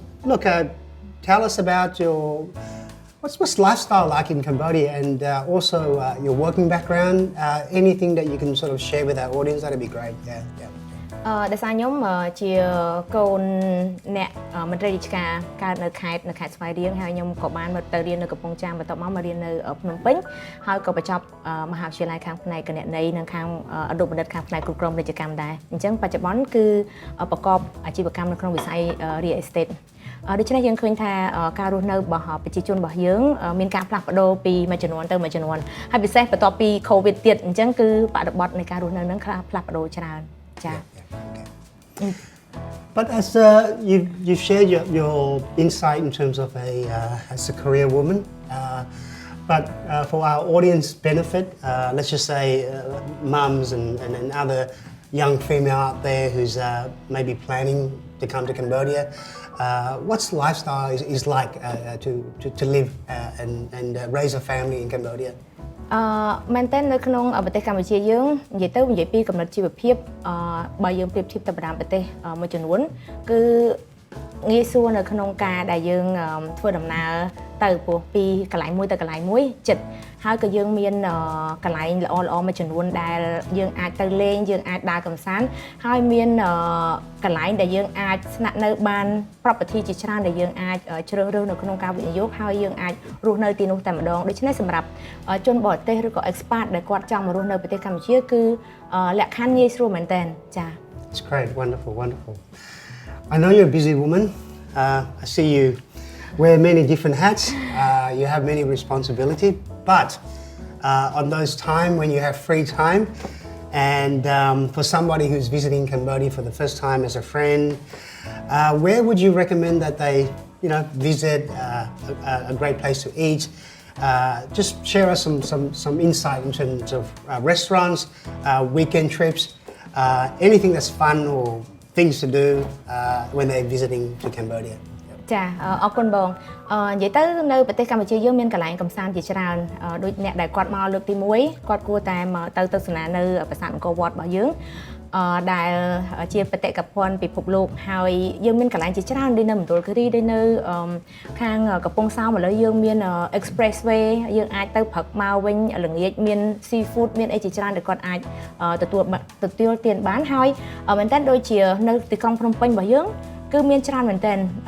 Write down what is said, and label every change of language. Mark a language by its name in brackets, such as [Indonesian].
[English] Look, tell us about what's lifestyle like in Cambodia, and also your working background. Anything that you can sort of share with our audience, that'd be great. Yeah. [Khmer] ដោយសារខ្ញុំជាកូនអ្នកមន្ត្រីរាជការកើតនៅខេត្តស្វាយរៀងហើយខ្ញុំក៏បានមកទៅរៀននៅកំពង់ចាមបន្ទាប់មករៀននៅភ្នំពេញហើយក៏បញ្ចប់មហាវិទ្យាល័យខាងផ្នែកគណនេយ្យនិងខាងឧត្តមបណ្ឌិតខាងផ្នែកគ្រប់គ្រងពាណិជ្ជកម្មដែរអញ្ចឹងបច្ចុប្បន្នគឺប្រកបអាជីវកម្មនៅក្នុងវិស័យ real estate ដូច្នេះយើងឃើញថាការរស់នៅរបស់ប្រជាជនរបស់យើងមានការផ្លាស់ប្ដូរពីមួយជំនាន់ទៅមួយជំនាន់ហើយពិសេសបន្ទាប់ពី COVID ទៀតអញ្ចឹងគឺបរិបទនៃការរស់នៅនឹងផ្លាស់ប្ដូរច្រើនចា [English] But as you've shared your insight in terms of as a career woman, but for our audience benefit, let's just say mums and other young female out there who's maybe planning to come to Cambodia, what's lifestyle is like to live and raise a family in Cambodia? [Khmer] មែនតើនៅក្នុងប្រទេសកម្ពុជាយើងនិយាយពីកំណត់ជីវភាពបើយើងប្រៀបធៀបទៅបណ្ដាប្រទេសមួយចំនួនគឺងាយស្រួលនៅក្នុងការដែលយើងធ្វើដំណើរទៅព្រោះពីកន្លែងមួយទៅកន្លែងមួយចិត្តហើយក៏យើងមានកន្លែងល្អៗមួយចំនួនដែលយើងអាចទៅលេងយើងអាចដើរកម្សាន្តហើយមាន កន្លែងដែលយើងអាចស្នាក់នៅបាន property ជាច្រើនដែលយើងអាចជ្រើសរើសនៅក្នុងការវិនិយោគហើយយើងអាចរស់នៅទីនោះតែម្ដងដូច្នេះសម្រាប់ជនបរទេសឬក៏ expat ដែលគាត់ចង់មករស់នៅប្រទេសកម្ពុជាគឺលក្ខខណ្ឌងាយស្រួលមែនតើចា [English] It's great, wonderful. I know you're a busy woman. I see you wear many different hats. you have many responsibilities, but on those time when you have free time, and for somebody who's visiting Cambodia for the first time as a friend, where would you recommend that they, visit a great place to eat? Just share us some insight in terms of restaurants, weekend trips, anything that's fun or things to do when they're visiting to Cambodia. [Khmer] ចាអរគុណបងនិយាយទៅនៅប្រទេសកម្ពុជាយើងមានកន្លែងកំសាន្តជាច្រើនដូចអ្នកដែលគាត់មកលើកទី1គាត់គួរតែមកទៅទស្សនានៅប្រាសាទអង្គរវត្តរបស់យើង ដែលជាបេតិកភណ្ឌពិភពលោកហើយយើងមានកន្លែងជាច្រើនដូចនៅមណ្ឌលគិរីដូចនៅខាងកំពង់សោមឥឡូវយើងមាន expressway យើងអាចទៅព្រឹកមកវិញល្ងាចមាន seafood មានអីជាច្រើនដែលគាត់អាចទទួលទានបានហើយមែនតើដូចជានៅទីក្រុងភ្នំពេញរបស់យើងគឺមានច្រើនមែនទែន